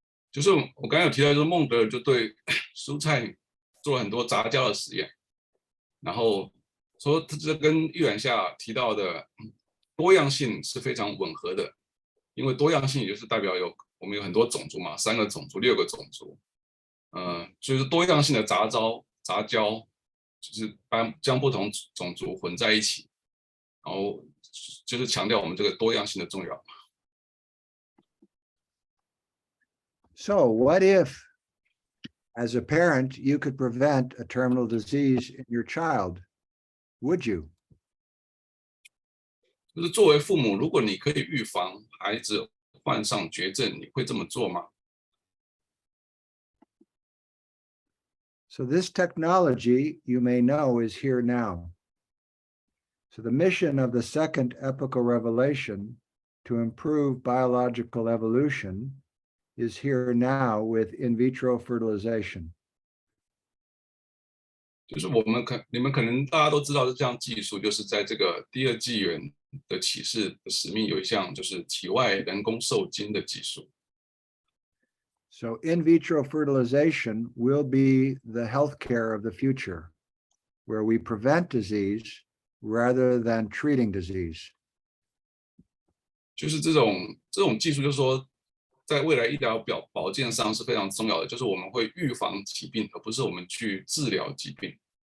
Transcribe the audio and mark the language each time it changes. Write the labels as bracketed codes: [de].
[zh] 就是我刚才有提到，就是孟德尔就对蔬菜做了很多杂交的实验，然后说这跟预览下提到的多样性是非常吻合的，因为多样性也就是代表我们有很多种族嘛，3个种族、6个种族，就是多样性的杂交，就是将不同种族混在一起，然后就是强调我们这个多样性的重要。 [en] So what if, as a parent, you could prevent a terminal disease in your child? Would you? [zh] 就是作为父母，如果你可以预防孩子患上绝症，你会这么做吗？ [en] So this technology, you may know, is here now. So the mission of the second epochal revelation to improve biological evolution is here now with in vitro fertilization. [zh] 就是你们可能大家都知道的这项技术，就是在这个第2纪元的启示的使命有一项就是体外人工受精的技术。 [en] So in vitro fertilization will be the healthcare of the future, where we prevent disease rather than treating disease. [zh] 就是这种技术，就是说，在未来医疗保健上是非常重要的，就是我们会预防疾病，而不是我们去治疗疾病。